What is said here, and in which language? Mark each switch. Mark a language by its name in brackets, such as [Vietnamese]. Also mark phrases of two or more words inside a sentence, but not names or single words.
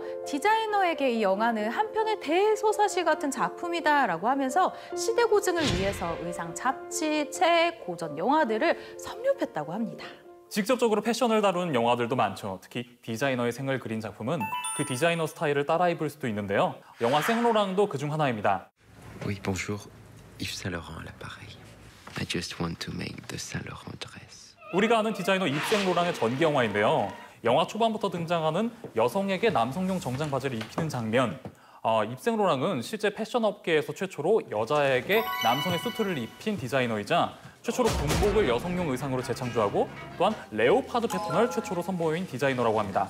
[Korean] 디자이너에게 이 영화는 한편의 대소사시 같은 작품이다라고 하면서 시대 고증을 위해서 의상 잡지, 책, 고전 영화들을 섭렵했다고 합니다. 직접적으로 패션을 다루는 영화들도 많죠. 특히 디자이너의 생을 그린 작품은 그 디자이너 스타일을 따라 입을 수도 있는데요. 영화 생로랑도 그중 하나입니다. [French] Oui, bonjour. Yves Saint Laurent à l'appareil. [English] I just want to make the Saint Laurent dress. [Korean] 우리가 아는 디자이너 이브 생로랑의 전기 영화인데요. 영화 초반부터 등장하는 여성에게 남성용 정장 바지를 입히는 장면. 이브 생로랑은 실제 패션 업계에서 최초로 여자에게 남성의 수트를 입힌 디자이너이자 최초로 군복을 여성용 의상으로 재창조하고 또한 레오파드 패턴을 최초로 선보인 디자이너라고 합니다.